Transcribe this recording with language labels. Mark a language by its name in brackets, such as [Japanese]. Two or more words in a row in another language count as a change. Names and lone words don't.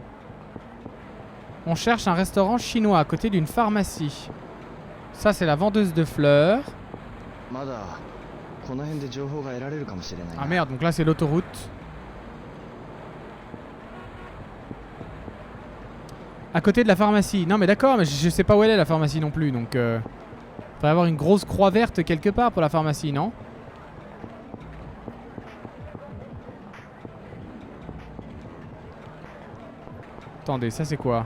[French] On cherche un restaurant chinois à côté d'une pharmacie. Ça c'est la vendeuse de fleurs. [Japanese] この辺で情報が得られるかもしれないな。 [French] Ah merde, donc là c'est l'autoroute. À côté de la pharmacie. Non mais d'accord, mais je sais pas où elle est la pharmacie non plus, donc faudrait avoir une grosse croix verte quelque part pour la pharmacie, non? Attendez, ça c'est quoi?